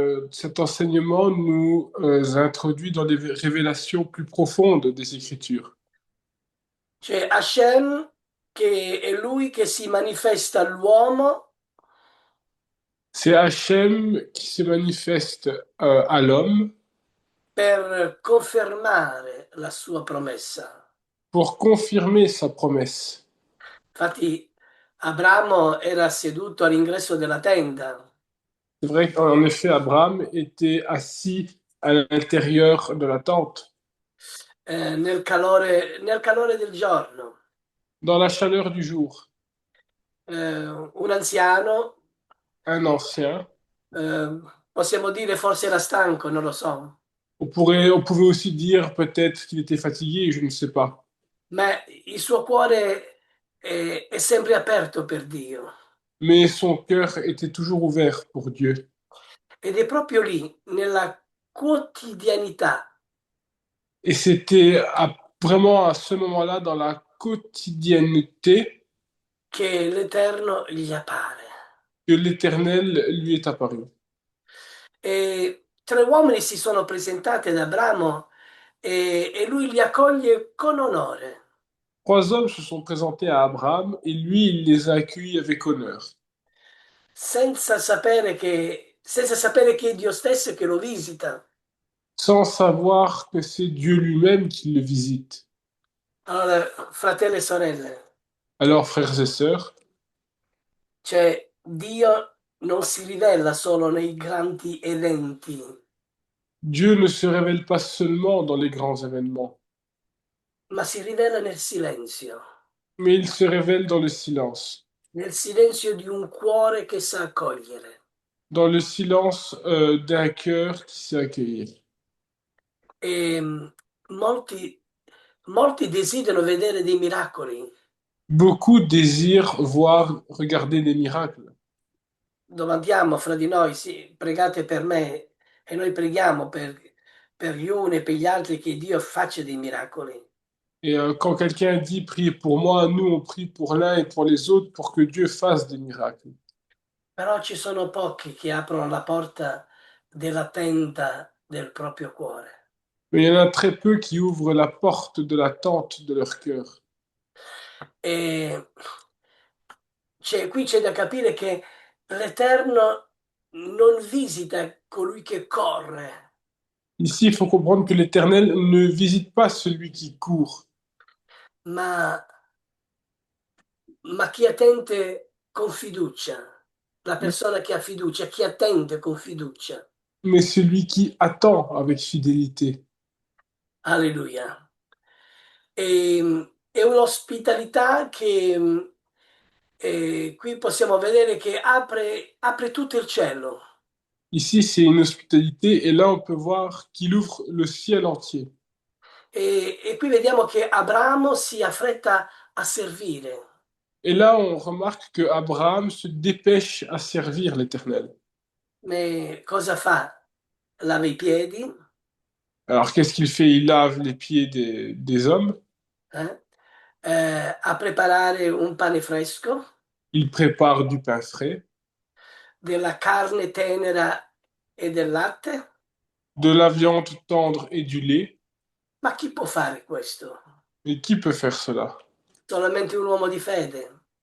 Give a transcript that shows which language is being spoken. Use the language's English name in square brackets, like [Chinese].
[French] Cet enseignement nous introduit dans les révélations plus profondes des Écritures. [Italian] C'è Hashem, che è lui che si manifesta all'uomo [French] C'est Hachem qui se manifeste à l'homme [Italian] per confermare la sua promessa. [French] pour confirmer sa promesse. [Italian] Infatti, Abramo era seduto all'ingresso della tenda, [French] C'est vrai qu'en effet, Abraham était assis à l'intérieur de la tente, [Italian] nel calore del giorno. [French] dans la chaleur du jour. [Italian] Un anziano, [French] Un ancien, [Italian] eh, possiamo dire forse era stanco, non lo so, [French] on pouvait aussi dire peut-être qu'il était fatigué, je ne sais pas. [Italian] ma il suo cuore è sempre aperto per Dio. [French] Mais son cœur était toujours ouvert pour Dieu. [Italian] Ed è proprio lì, nella quotidianità, [French] Et c'était vraiment à ce moment-là, dans la quotidienneté, [Italian] che l'Eterno gli appare. [French] que l'Éternel lui est apparu. [Italian] E tre uomini si sono presentati ad Abramo e lui li accoglie con onore, [French] Trois hommes se sont présentés à Abraham et lui, il les a accueillis avec honneur, [Italian] senza sapere che è Dio stesso che lo visita. [French] sans savoir que c'est Dieu lui-même qui le visite. [Italian] Allora, fratelli e sorelle, [French] Alors, frères et sœurs, [Italian] cioè Dio non si rivela solo nei grandi eventi, [French] Dieu ne se révèle pas seulement dans les grands événements, [Italian] ma si rivela [French] mais il se révèle dans le silence, [Italian] nel silenzio di un cuore che sa accogliere. [French] dans le silence d'un cœur qui sait accueillir. [Italian] E molti, molti desiderano vedere dei miracoli. [French] Beaucoup désirent voir, regarder des miracles. [Italian] Domandiamo fra di noi, sì, pregate per me e noi preghiamo per gli uni e per gli altri che Dio faccia dei miracoli. [French] Et quand quelqu'un dit priez pour moi, nous on prie pour l'un et pour les autres pour que Dieu fasse des miracles. [Italian] Però ci sono pochi che aprono la porta della tenda del proprio cuore. [French] Mais il y en a très peu qui ouvrent la porte de la tente de leur cœur. [Italian] E qui c'è da capire che l'Eterno non visita colui che corre, [French] Ici, il faut comprendre que l'Éternel ne visite pas celui qui court, [Italian] ma, ma chi attende con fiducia. la persona che ha fiducia, chi attende con fiducia. [French] mais celui qui attend avec fidélité. [Italian] Alleluia. È un'ospitalità che qui possiamo vedere che apre tutto il cielo. [French] Ici, c'est une hospitalité et là, on peut voir qu'il ouvre le ciel entier. [Italian] E qui vediamo che Abramo si affretta a servire. [French] Et là, on remarque que Abraham se dépêche à servir l'Éternel. [Italian] Ma cosa fa? Lava i piedi, [French] Alors, qu'est-ce qu'il fait? Il lave les pieds des hommes, [Italian] eh? A preparare un pane fresco, [French] il prépare du pain frais, [Italian] della carne tenera e del latte. [French] de la viande tendre et du lait. [Italian] Ma chi può fare questo? [French] Et qui peut faire cela? [Italian] Solamente un uomo di fede,